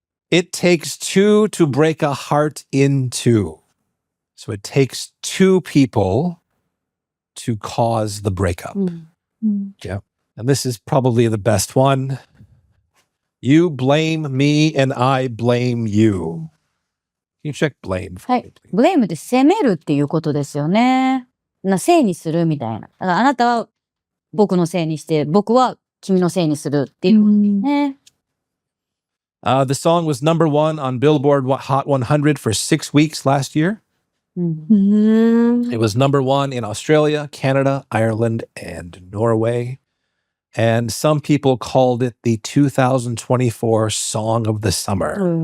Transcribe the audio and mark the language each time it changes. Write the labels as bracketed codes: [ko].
[en] It takes two to break a heart in two. So it takes two people to cause the breakup. Yeah. And this is probably the best one. You blame me and I blame you. Can you check blame for [ja] は [en] me, [ja] い。 [en] please? [ja] ブレイムって責めるっていうことですよね。せいにするみたいな。だからあなたは僕のせいにして、僕は君のせいにするっていうことね。 [en] The song was number 1 on Billboard Hot 100 for 6 weeks last year. It was number 1 in Australia, Canada, Ireland, and Norway. And some people called it the 2024 Song of the Summer.